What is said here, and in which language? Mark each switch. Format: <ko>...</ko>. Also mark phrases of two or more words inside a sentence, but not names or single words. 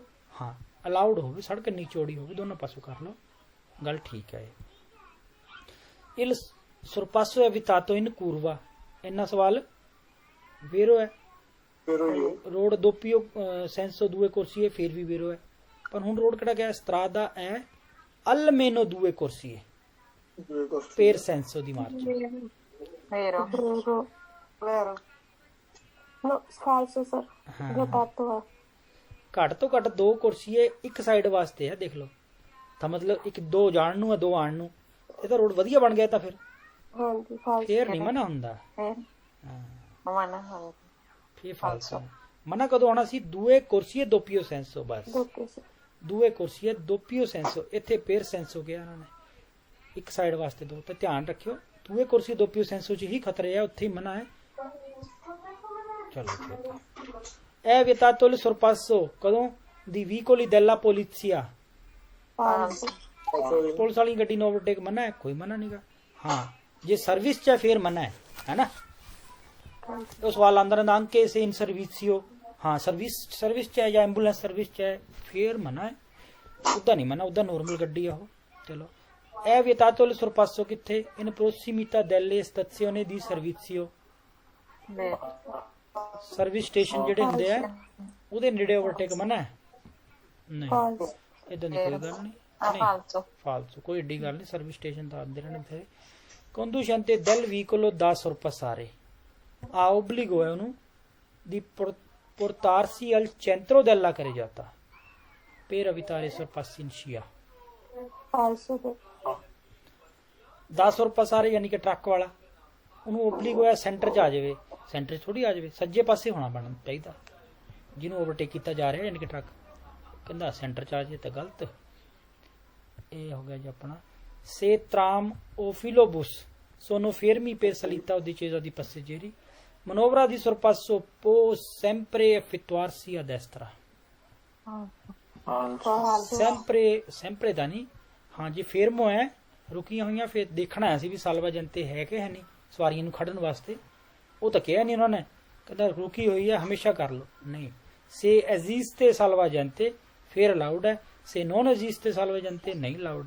<pa>ਹਾਂ ਅਲਾਉਡ ਹੋਵੇ, ਸੜਕ ਇੰਨੀ ਚੌੜੀ ਹੋਵੇ, ਦੋਨੋਂ ਪਾਸੋਂ ਕਰ ਲਓ, ਗੱਲ ਠੀਕ ਹੈ।</pa> <it>il sorpasso è vietato in curva,</it> <pa>ਇੰਨਾ ਸਵਾਲ ਵੇਰੋ ਹੈ। ਰੋਡ</pa> <it>doppio senso due corsie</it> <pa>ਹੈ ਫਿਰ ਵੀ ਵੇਰੋ ਹੈ। ਪਰ ਹੁਣ ਰੋਡ ਕਿਹੜਾ ਗਿਆ? ਸਤਰਾਦਾ ਹੈ</pa> <it>almeno due corsie per senso di marcia। Vero. Vero. No, falso sir।</it> <pa>ਹਾਂ ਵਿਤਾਤੋ ਹੈ। ਘੱਟ ਤੋਂ ਘੱਟ 2 ਕੁਰਸੀਏ ਇੱਕ ਸਾਈਡ ਵਾਸਤੇ ਹੈ, ਦੇਖ ਲਓ। ਤਾਂ ਮਤਲਬ ਇੱਕ 2 ਜਾਣ ਨੂੰ ਹੈ 2 ਆਣ ਨੂੰ, ਇਹ ਤਾਂ ਰੋਡ ਵਧੀਆ ਬਣ ਗਿਆ ਤਾਂ ਫਿਰ ਹਾਂਜੀ ਫਾਲਸੋ। ਫੇਰ ਨਹੀਂ ਮਨਾ ਹੁੰਦਾ। ਫਿਰ ਮਨਾ ਹਾਂ ਫੇਰ ਫਾਲਸੋ। ਮਨਾ ਕਦੋਂ ਆਉਣਾ ਸੀ?</pa> <it>due corsie doppio senso,</it> <pa>ਬਸ ਓਕੇ ਸਰ।</pa> <it>due corsie doppio senso,</it> <pa>ਇੱਥੇ</pa> <it>per senso</it> <pa>ਕਿਹਾ ਉਹਨਾਂ ਨੇ, ਇੱਕ ਸਾਈਡ ਵਾਸਤੇ 2। ਤਾਂ ਧਿਆਨ ਰੱਖਿਓ</pa> <it>due corsie doppio senso</it> <pa>ਚ ਹੀ ਖਤਰੇ ਆ, ਉੱਥੇ ਹੀ ਮਨਾ ਹੈ। ਚਲੋ ਇਹ ਵਿਤਾਤੋ</pa> <it>il sorpasso</it> <pa>ਕਦੋਂ</pa> <it>dei veicoli della polizia,</it> <pa>ਪੁਲਿਸ ਵਾਲੀ ਗੱਡੀ ਨੂੰ ਓਵਰਟੇਕ ਮਨਾ ਹੈ? ਕੋਈ ਮਨਾ ਨਹੀਂਗਾ। ਹਾਂ ਜੇ ਸਰਵਿਸ ਚ ਹੈ ਫਿਰ ਮਨਾ ਹੈ ਨਾ। ਉਹ ਸਵਾਲ ਆਂਦਾ ਰਹਿੰਦਾ</pa> <it>anche se in servizio,</it> <pa>ਹਾਂ ਸਰਵਿਸ ਚ ਹੈ ਯਾ ਐਂਬੂਲੈਂਸ ਸਰਵਿਸ ਚ ਹੈ ਫਿਰ ਮਨਾ ਹੈ, ਉਦਾਂ ਨਹੀਂ ਮਨਾ, ਉਦਾਂ ਨਾਰਮਲ ਗੱਡੀ ਹੈ ਵੋ।</pa> <it>चलो è vietato il sorpasso किथे in prossimità delle stazioni di servizio,</it> <pa>ਸਰਵਿਸ ਸਟੇਸ਼ਨ ਜਿਹੜੇ ਹੁੰਦੇ ਆ ਉਹਦੇ ਨੇੜੇ ਓਵਰਟੇਕ ਮਨਾ ਹੈ? ਨਹੀਂ, ਇਦਾਂ ਦੀ ਕੋਈ ਗੱਲ ਨਹੀਂ। ਫਾਲਤੂ ਫਾਲਤੂ ਕੋਈ ਏਡੀ ਗੱਲ ਨਹੀਂ, ਸਰਵਿਸ ਸਟੇਸ਼ਨ ਤਾਂ ਆਉਂਦੇ ਰਹਿਣੇ ਫਿਰ।</pa> <it>conducente del veicolo da sorpassare ha obbligo è ਉਹਨੂੰ di portarsi al centro della carreggiata per evitare sorpassi in scia।</it> <pa>ਦਾ sorpassare ਯਾਨੀ ਕਿ ਟਰੱਕ ਵਾਲਾ, ਉਹਨੂੰ ਓਬਲਿਗੋ ਹੈ ਸੈਂਟਰ 'ਚ ਆ ਜਾਵੇ, ਸੈਂਟਰ 'ਚ ਥੋੜੀ ਆ ਜਾਵੇ, ਸੱਜੇ ਪਾਸੇ ਹੋਣਾ ਬਣਨਾ ਚਾਹੀਦਾ ਜਿਹਨੂੰ ਓਵਰਟੇਕ ਕੀਤਾ ਜਾ ਰਿਹਾ ਯਾਨੀ ਕਿ ਟਰੱਕ, ਕਹਿੰਦਾ ਸੈਂਟਰ 'ਚ ਆ ਜਾਏ ਤਾਂ ਗਲਤ। ਇਹ ਹੋ ਗਿਆ ਜੀ ਆਪਣਾ</pa> <it>se tram o filobus sono fermi per salita o discesa di passeggeri, manovra di sorpasso può sempre effettuarsi a destra।</it> <pa>sempre ਦਾ ਨਹੀਂ, ਹਾਂ ਜੀ ਫੇਰਮੋ ਹੈ ਰੁਕੀਆਂ ਹੋਈਆਂ, ਫਿਰ ਦੇਖਣਾ ਆਇਆ ਸੀ ਵੀ ਸਾਲਵਾਜੰਤੇ ਹੈ ਕਿ ਹੈ ਨਹੀਂ ਸਵਾਰੀਆਂ ਨੂੰ ਖੜਨ ਵਾਸਤੇ, ਉਹ ਤਾਂ ਕਿਹਾ ਨਹੀਂ ਉਹਨਾਂ ਨੇ, ਕਹਿੰਦਾ ਰੁਕੀ ਹੋਈ ਹੈ ਹਮੇਸ਼ਾ ਕਰ ਲਓ। ਨਹੀਂ,</pa> <it>se esiste salvagente</it> <pa>ਫਿਰ ਅਲਾਉਡ ਹੈ,</pa> <it>se non esiste salvagente</it> <pa>ਨਹੀਂ ਅਲਾਉਡ ਹੈ।</pa>